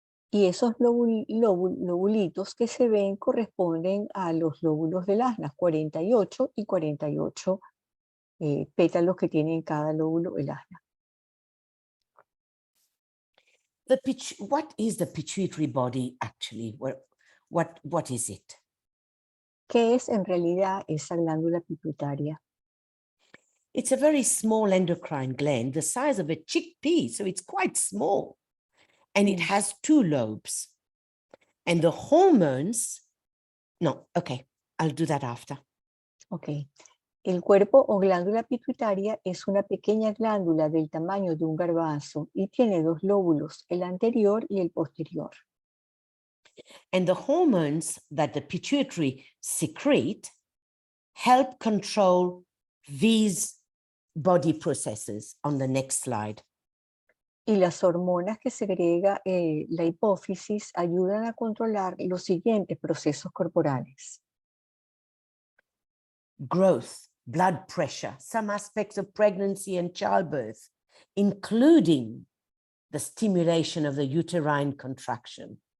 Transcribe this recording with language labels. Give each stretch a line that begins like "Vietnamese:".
Spanish: Y esos lobulitos que se ven corresponden a los lóbulos del ajna, 48 y 48 pétalos que tiene en cada lóbulo el ajna.
English: What is the pituitary body actually? What is it?
Spanish: ¿Qué es en realidad esa glándula pituitaria?
English: It's a very small endocrine gland, the size of a chickpea, so it's quite small. And it has two lobes. And the hormones, no, okay, I'll do that after. Ok.
Spanish: El cuerpo o glándula pituitaria es una pequeña glándula del tamaño de un garbanzo y tiene dos lóbulos, el anterior y el posterior.
English: And the hormones that the pituitary secrete help control these body processes on the next slide.
Spanish: Y las hormonas que segrega la hipófisis ayudan a controlar los siguientes procesos corporales.
English: Growth, blood pressure, some aspects of pregnancy and childbirth, including the stimulation of the uterine contraction.